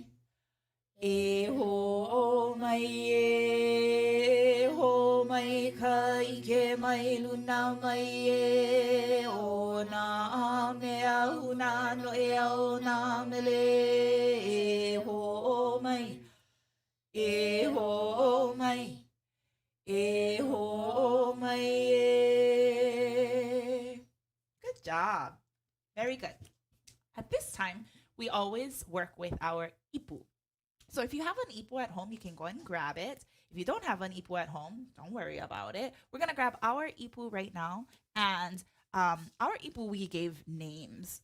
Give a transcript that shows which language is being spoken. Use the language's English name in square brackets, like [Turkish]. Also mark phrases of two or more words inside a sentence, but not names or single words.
[Hawaiian] E ho mai e ho mai ka ike mai luna mai e o na mea huna Noʻeau na mele. E ho mai. E ho mai. E ho mai e. [English] Good job. Very good. At this time, we always work with our ipu. So if you have an ipu at home, you can go and grab it. If you don't have an ipu at home, don't worry about it. We're going to grab our ipu right now. And our ipu, we gave names.